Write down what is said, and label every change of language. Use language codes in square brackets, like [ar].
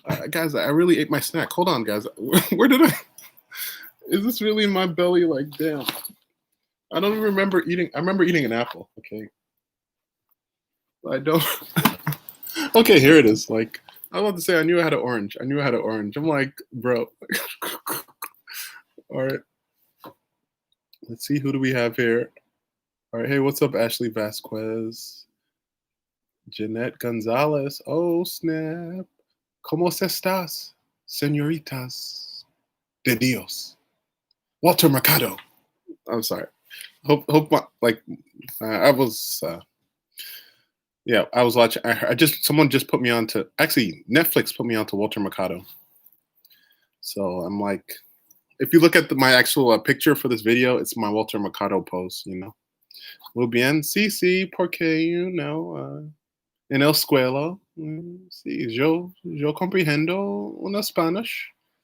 [en] Guys, I really ate my snack. Hold on, guys. Where did I? Is this really in my belly? Like, damn. I don't even remember eating. I remember eating an apple. Okay. I don't. Okay, here it is. Like, I was about to say, I knew I had an orange. I'm like, bro. All right. Let's see. Who do we have here? All right. Hey, what's up, Ashley Vasquez? Jeanette Gonzalez. Oh, snap. [es] ¿Cómo estás, señoritas de Dios? [en] Walter Mercado. I'm sorry. Hope I was yeah, I was watching. Someone just put me on to, actually Netflix put me on to Walter Mercado. So I'm like, if you look at my actual picture for this video, it's my Walter Mercado pose. [es] Muy bien, sí, porque en el escuela, sí, yo comprendo una Spanish.